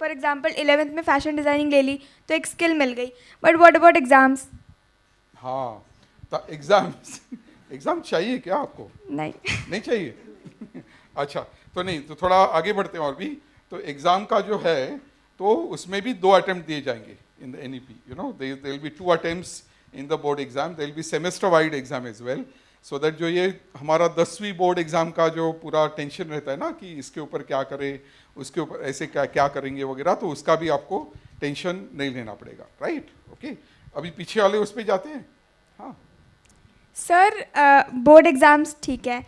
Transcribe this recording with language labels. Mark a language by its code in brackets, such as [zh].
[en] for example [hi] 11th में fashion designing ले ली तो एक स्किल मिल गई. [en] But what about exams? [hi] हाँ, तो एग्ज़ाम चाहिए क्या आपको? नहीं चाहिए. अच्छा, तो नहीं, तो थोड़ा आगे बढ़ते हैं और भी. तो एग्ज़ाम का जो है, तो उसमें भी 2 अटेम्प्ट दिए जाएंगे [en] in the NEP. There will be 2 attempts in the board exam. There will be semester wide exam as well. So that [hi] जो ये हमारा 10वीं बोर्ड एग्जाम का जो पूरा टेंशन रहता है ना कि इसके ऊपर क्या करें, उसके ऊपर ऐसे क्या करेंगे वगैरह, तो उसका भी आपको टेंशन नहीं लेना पड़ेगा, राइट? ओके, अभी पीछे वाले उस पर जाते हैं. हाँ सर, बोर्ड एग्ज़ाम्स ठीक है,